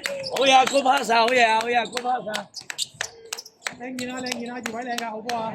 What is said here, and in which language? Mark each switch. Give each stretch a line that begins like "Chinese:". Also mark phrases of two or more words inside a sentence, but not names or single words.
Cantonese: 好嘢 ，
English: good pass
Cantonese: 啊，好嘢啊，好嘢 ，
English: good pass
Cantonese: 啊！靚件啊，靚件啊，二位靚㗎，好波啊！